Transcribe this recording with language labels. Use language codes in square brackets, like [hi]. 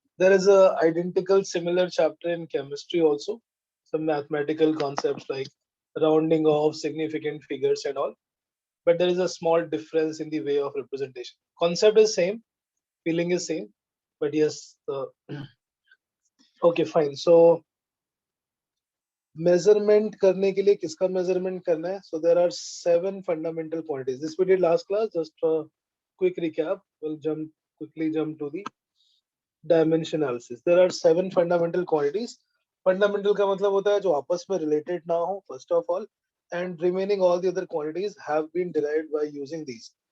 [en] There is a identical similar chapter in chemistry also, some mathematical concepts like rounding off significant figures and all, but there is a small difference in the way of representation. Concept is same, feeling is same, but yes, okay, fine. [hi] So measurement करने के लिए किसका measurement करना है? [en] So there are 7 fundamental quantities. This we did last class. Just a quick recap. We'll quickly jump to the dimension analysis. There are 7 fundamental quantities. [hi] Fundamental का मतलब होता है जो आपस में related ना हो, [en] first of all, and remaining all the other quantities have been derived by using these.